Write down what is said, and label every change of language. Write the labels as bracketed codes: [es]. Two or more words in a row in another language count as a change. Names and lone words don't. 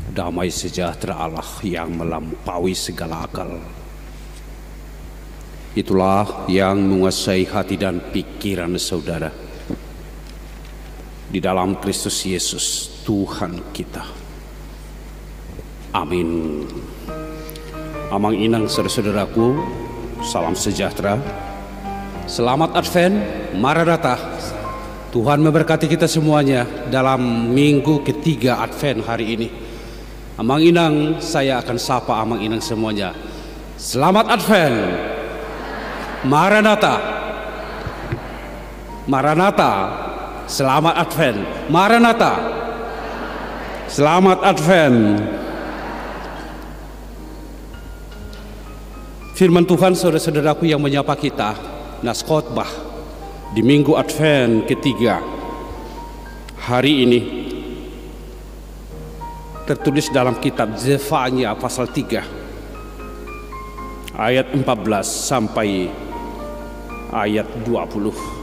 [id] Damai sejahtera Allah yang melampaui segala akal, itulah yang menguasai hati dan pikiran saudara di dalam Kristus Yesus Tuhan kita. Amin. Amang inang saudara-saudaraku, salam sejahtera, selamat Advent, Maranatha. Tuhan memberkati kita semuanya dalam minggu ketiga Advent hari ini. Amang inang, saya akan sapa amang inang semuanya. Selamat Advent, Maranatha. Maranatha, selamat Advent, Maranatha. Selamat Advent. Firman Tuhan saudara-saudaraku yang menyapa kita, nas khotbah di minggu Advent ketiga hari ini tertulis dalam kitab Zefania pasal 3 ayat 14 sampai ayat 20.